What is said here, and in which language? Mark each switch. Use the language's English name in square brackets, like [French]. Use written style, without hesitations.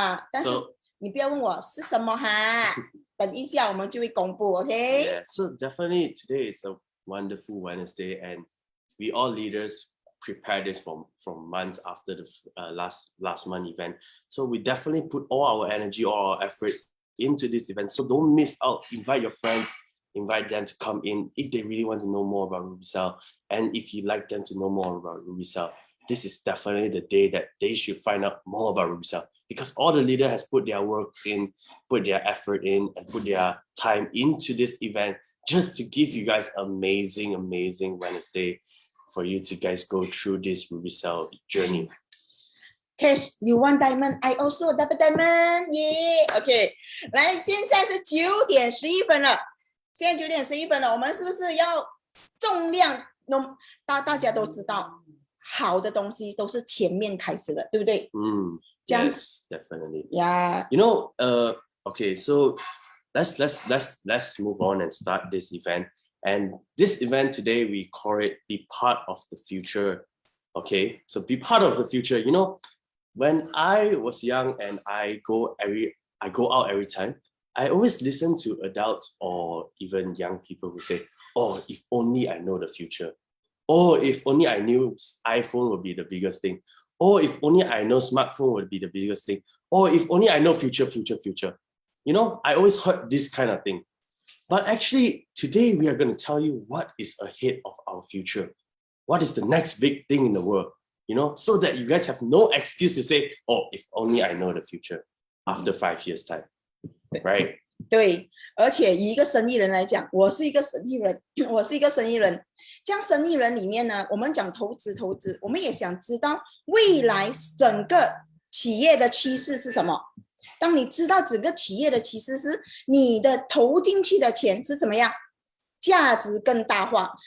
[Chinese] 但是你不要问我是什么哈，等一下我们就会公布 ，OK？ [English] So definitely today is a wonderful Wednesday, and we all leaders prepare this from months after the last month event. So we definitely put all our energy, all our effort into this event. So don't miss out. Invite your friends, invite them to come in if they really want to know more about RubyCell, and if you like them to know more about RubyCell. This is definitely the day that they should find out more about RubyCell, because all the leader has put their work in, put their effort in, and put their time into this event just to give you guys amazing Wednesday for you to guys go through this RubyCell journey. Cash, you want diamond? I also double diamond. Yeah, OK. [Chinese] 来，现在是9点11分了。现在9点11分了，我们是不是要重量？大家都知道，好的东西都是前面开始的，对不对 [English] ？Yes, definitely. Yeah. You know, okay, so let's move on and start this event. And this event today, we call it Be Part of the Future. Okay, so be part of the future. You know, when I was young and I go out every time, I always listen to adults or even young people who say, "Oh, if only I know the future. Oh, if only I knew iPhone would be the biggest thing. Oh, if only I know smartphone would be the biggest thing. Oh, if only I know future. You know, I always heard this kind of thing. But actually, today we are going to tell you what is ahead of our future. What is the next big thing in the world? You know, so that you guys have no excuse to say, oh, if only I know the future after 5 years' time. Right? [Chinese] 对，而且以一个生意人来讲，我是一个生意人。这样生意人里面呢，我们讲投资，我们也想知道未来整个企业的趋势是什么。当你知道整个企业的趋势时，你的投进去的钱是怎么样，价值更大化。